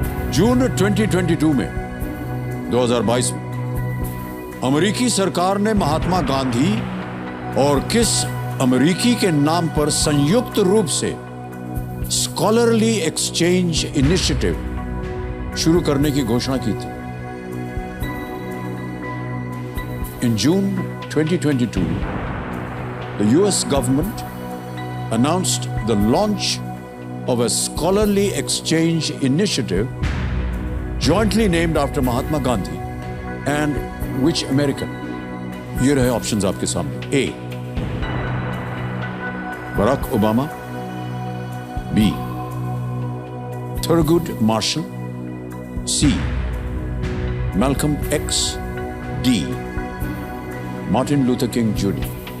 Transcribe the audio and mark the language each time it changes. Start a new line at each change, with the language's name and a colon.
Hindi: जून 2022 में 2022 में अमेरिकी सरकार ने महात्मा गांधी और किस अमेरिकी के नाम पर संयुक्त रूप से स्कॉलरली एक्सचेंज इनिशिएटिव शुरू करने की घोषणा की थी?
English: In June 2022, the US government announced the launch of a scholarly exchange initiative jointly named after Mahatma Gandhi and which American?
Hindi: ये रहे ऑप्शंस आपके सामने। A, Barack Obama, B, थुरगुड martial, C Malcolm x, D Martin Luther king junior.